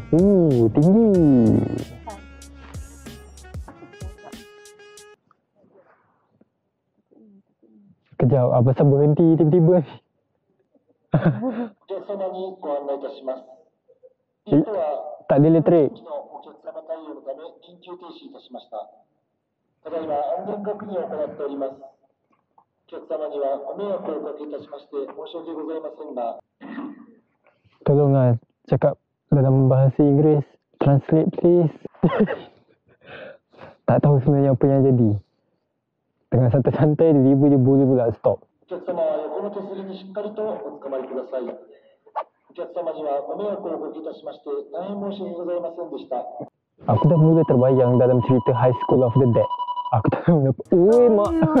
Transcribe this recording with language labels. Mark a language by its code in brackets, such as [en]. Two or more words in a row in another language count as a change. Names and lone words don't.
[ms] Tinggi. Kejap, apa sebab berhenti tiba-tiba ni? Tak ada elektrik. [ja] お客様にはご迷惑をおかけいたしまして申し訳ございませんが [ms] Tolonglah cakap dalam bahasa Inggeris. [en] Translate please. [ms] Tak tahu sebenarnya apa yang jadi. Tengah santai-santai tiba-tiba dia boleh pula stop. [ja] お客様は横の手すりにしっかりとおつかまりください。お客様にはご迷惑をおかけいたしまして大変申し訳ございませんでした。 [ms] Aku dah mula terbayang dalam cerita High School of the Dead. Aku tak tahu kenapa. Oi mak.